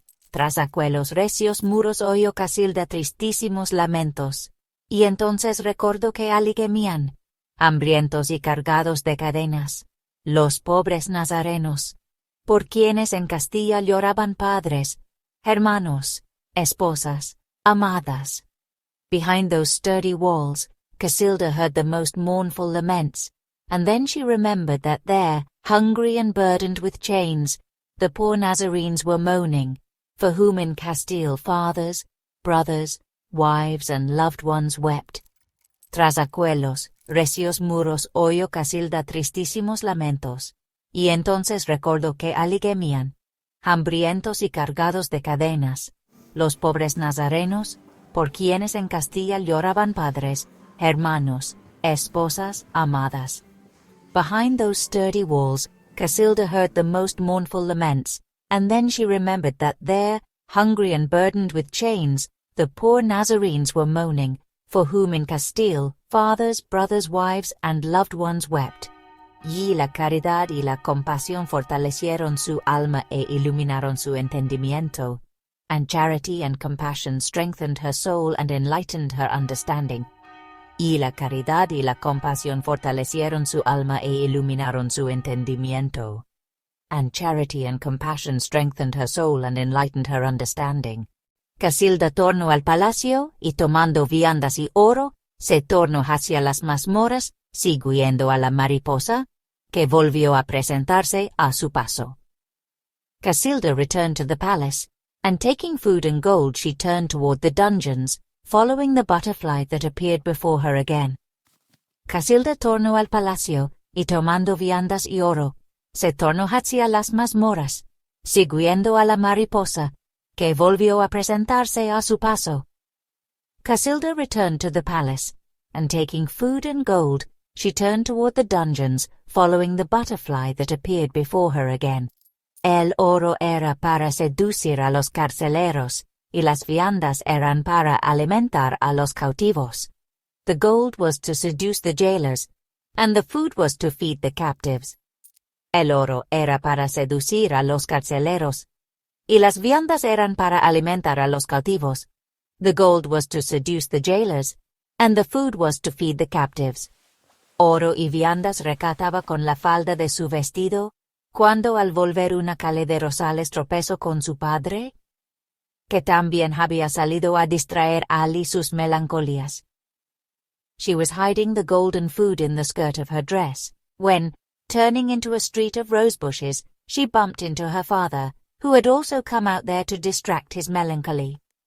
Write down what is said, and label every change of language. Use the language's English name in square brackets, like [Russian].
[Spanish] Tras aquellos recios muros oyó Casilda tristísimos lamentos, y entonces recordó que allí gemían, hambrientos y cargados de cadenas, los pobres nazarenos, por quienes en Castilla lloraban padres, hermanos, esposas, amadas. [English] Behind those sturdy walls, Casilda heard the most mournful laments, and then she remembered that there, hungry and burdened with chains, the poor Nazarenes were moaning, for whom in Castile fathers, brothers, wives and loved ones wept. [Spanish] Tras aquellos recios muros oyó Casilda tristísimos lamentos, y entonces recordó que allí gemían, hambrientos y cargados de cadenas, los pobres nazarenos, por quienes en Castilla lloraban padres, hermanos, esposas, amadas. [English] Behind those sturdy walls, Casilda heard the most mournful laments, and then she remembered that there, hungry and burdened with chains, the poor Nazarenes were moaning, for whom in Castile, fathers, brothers, wives, and loved ones wept. [Spanish] Y la caridad y la compasión fortalecieron su alma e iluminaron su entendimiento, [English] and charity and compassion strengthened her soul and enlightened her understanding. [Spanish] Y la caridad y la compasión fortalecieron su alma e iluminaron su entendimiento, [English] and charity and compassion strengthened her soul and enlightened her understanding. [Spanish] Casilda tornó al palacio, y tomando viandas y oro, se tornó hacia las mazmorras, siguiendo a la mariposa, que volvió a presentarse a su paso. [English] Casilda returned to the palace, and taking food and gold she turned toward the dungeons, following the butterfly that appeared before her again. [Spanish] Casilda tornó al palacio, y tomando viandas y oro, se tornó hacia las mazmorras, siguiendo a la mariposa, que volvió a presentarse a su paso. [English] Casilda returned to the palace, and taking food and gold, she turned toward the dungeons, following the butterfly that appeared before her again. [Spanish] El oro era para seducir a los carceleros, y las viandas eran para alimentar a los cautivos. [English] The gold was to seduce the jailers, and the food was to feed the captives. [Spanish] El oro era para seducir a los carceleros, y las viandas eran para alimentar a los cautivos. [English] The gold was to seduce the jailers, and the food was to feed the captives. [Spanish] Oro y viandas recataba con la falda de su vestido, cuando al volver una calle de Rosales tropezó con su padre, que también había salido a distraer a Ali sus melancolías. [English] She was hiding the gold and food in the skirt of her dress, when, turning into a street of rose bushes, she bumped into her father, who had also come out there to distract his melancholy.